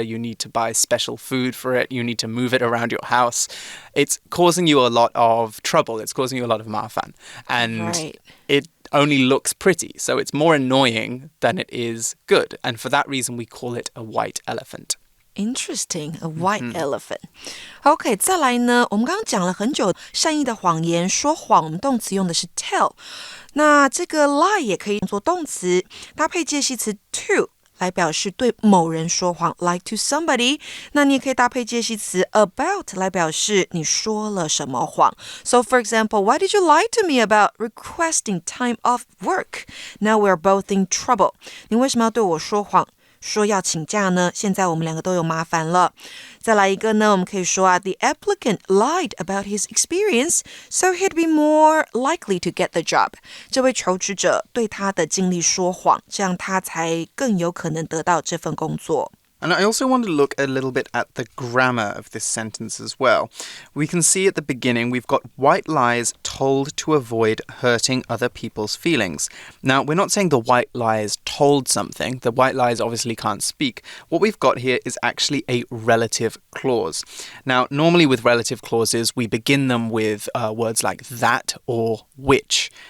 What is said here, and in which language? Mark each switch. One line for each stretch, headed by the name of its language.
English: You need to buy special food for it. You need to move it around your house. It's causing you a lot of trouble. It's causing you a lot of mafan. And it only looks pretty. So it's more annoying than it is good. And for that reason, we call it a white elephant.Interesting, a white elephant.
Chinese: OK, 再来呢，我们刚刚讲了很久善意的谎言，说谎，我们动词用的是 tell。那这个 lie 也可以做动词，搭配介系词 to 来表示对某人说谎 ，lie to somebody。那你也可以搭配介系词 about 来表示你说了什么谎。
English: So for example, why did you lie to me about requesting time off work? Now we're both in trouble.
Chinese: 你为什么要对我说谎？说要请假呢，现在我们两个都有麻烦了。再来一个呢，我们可以说
English: the applicant lied about his experience, so he'd be more likely to get the job.
Chinese: 这位求职者对他的经历说谎，这样他才更有可能得到这份工作。
English: And I also want to look a little bit at the grammar of this sentence as well. We can see at the beginning we've got white lies told to avoid hurting other people's feelings. Now, we're not saying the white lies told something. The white lies obviously can't speak. What we've got here is actually a relative clause. Now, normally with relative clauses, we begin them with words like that or which.